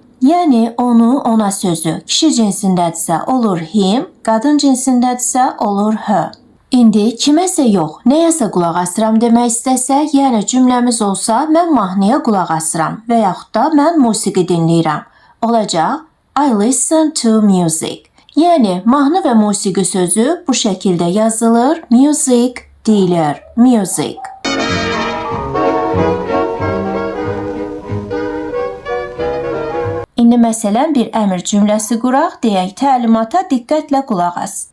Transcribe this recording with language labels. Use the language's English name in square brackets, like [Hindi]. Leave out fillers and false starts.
[Azerbaijani] Yəni onu, ona sözü kişi cinsindədirsə olur him, qadın cinsindədirsə olur her. İndi kiməsə yox, nəyəsə qulaq asıram demək istəsək, yəni cümləmiz olsa, mən mahnıya qulaq asıram və yaxud da mən musiqi dinləyirəm. Olacaq, [English] I listen to music. [Azerbaijani] Yəni, mahnı və musiqi sözü bu şəkildə yazılır, music deyilir, music. İndi məsələn bir əmr cümləsi quraq, deyək təlimata diqqətlə qulaq as.